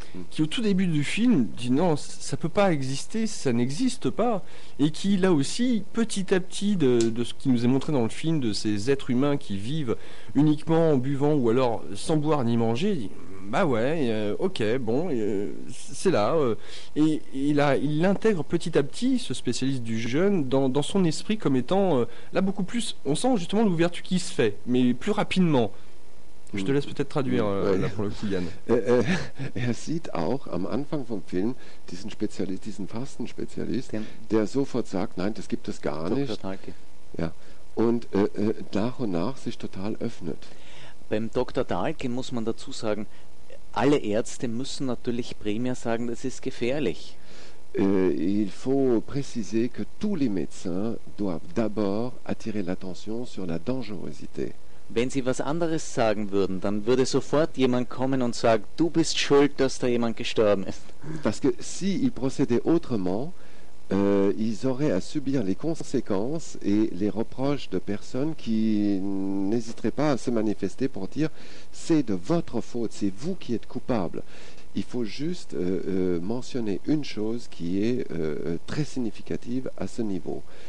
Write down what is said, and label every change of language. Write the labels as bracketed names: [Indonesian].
[French] Qui au tout début du film dit non, ça peut pas exister, ça n'existe pas, et qui là aussi, petit à petit, de ce qui nous est montré dans le film, de ces êtres humains qui vivent uniquement en buvant ou alors sans boire ni manger, dit bah ouais, ok, bon, c'est là. Et il intègre petit à petit, ce spécialiste du jeûne, dans son esprit comme étant là beaucoup plus, on sent justement l'ouverture qui se fait, mais plus rapidement. Je te laisse peut-être traduire là pour le coup, Yann. [German] Er sieht auch am Anfang vom Film diesen Spezialist, diesen Fastenspezialist, der sofort sagt, nein, das gibt es gar nicht. Dr. Dahlke. Ja. Und nach und nach sich total öffnet. Beim Dr. Dahlke muss man dazu sagen, alle Ärzte müssen natürlich primär sagen, das ist gefährlich. [French] Il faut préciser que tous les médecins doivent d'abord attirer l'attention sur la dangerosité. [German] Wenn sie was anderes sagen würden, dann würde sofort jemand kommen und sagen, du bist schuld, dass da jemand gestorben ist. [French] Parce que si ils procédaient autrement, ils auraient à subir les conséquences et les reproches de personnes qui n'hésiteraient pas à se manifester pour dire, c'est de votre faute, c'est vous qui êtes coupable. Il faut juste mentionner une chose qui est très significative à ce niveau.